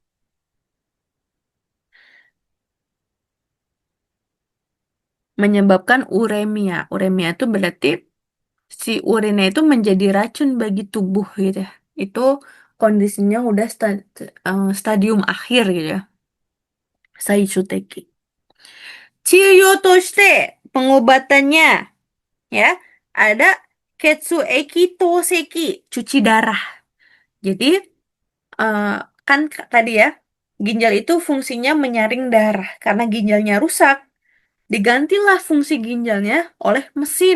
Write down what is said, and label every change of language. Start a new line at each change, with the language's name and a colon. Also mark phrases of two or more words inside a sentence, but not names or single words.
Indonesian: Menyebabkan uremia. Uremia itu berarti si urinnya itu menjadi racun bagi tubuh gitu ya. Itu kondisinya udah stadium akhir gitu ya.
Japanese: 最終的 治療 として
Indonesian: pengobatannya ya ada
Japanese: 血液透析,
Indonesian: cuci darah. Jadi, eh, kan tadi ya, ginjal itu fungsinya menyaring darah karena ginjalnya rusak. Digantilah fungsi ginjalnya oleh mesin.